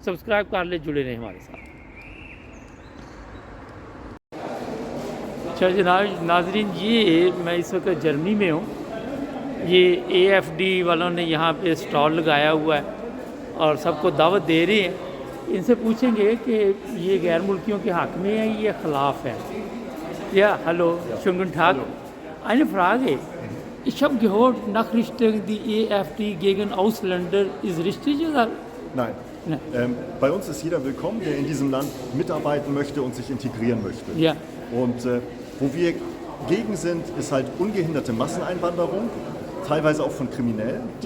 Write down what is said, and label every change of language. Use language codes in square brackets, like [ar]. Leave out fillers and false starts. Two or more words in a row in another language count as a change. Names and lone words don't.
[ur] سبسکرائب کر لے، جڑے رہیں ہمارے ساتھ۔ اچھا جناب ناظرین، یہ میں اس وقت جرمنی میں ہوں. یہ AFD والوں نے یہاں پے سٹال لگایا ہوا ہے اور سب کو دعوت دے رہے ہیں. ان سے پوچھیں گے کہ یہ غیر ملکیوں کے حق میں ہے یا خلاف ہے. [de] या hallo, schönen guten Tag. Eine Frage. Ich habe gehört, Nachrichten, die AfD gegen Ausländer ist richtig oder? Nein. Ja. Bei uns ist jeder willkommen, der in diesem Land mitarbeiten möchte und sich integrieren möchte. Ja. Und wo wir gegen sind, ist halt ungehinderte Masseneinwanderung, teilweise auch von Kriminellen, die